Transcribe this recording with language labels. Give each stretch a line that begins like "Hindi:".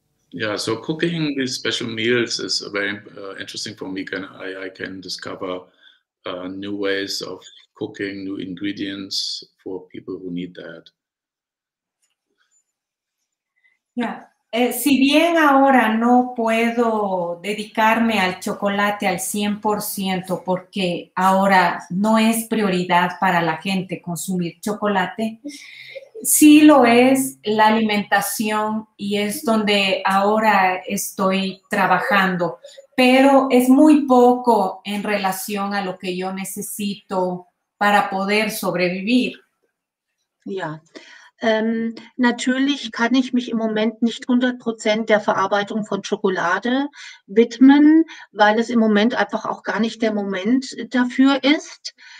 English: Yeah, so cooking these special meals is very interesting for me. I can discover new ways of cooking, new ingredients for people who need that. Yeah.
Spanish: Si bien ahora no puedo dedicarme al chocolate al 100% porque ahora no es prioridad para la gente consumir chocolate, sí lo es la alimentación y es donde ahora estoy trabajando, pero es muy poco en relación a lo que yo necesito para poder sobrevivir.
German: Ja. Natürlich kann ich mich im Moment nicht 100% der Verarbeitung von Schokolade widmen, weil es im Moment einfach auch gar nicht der Moment dafür ist.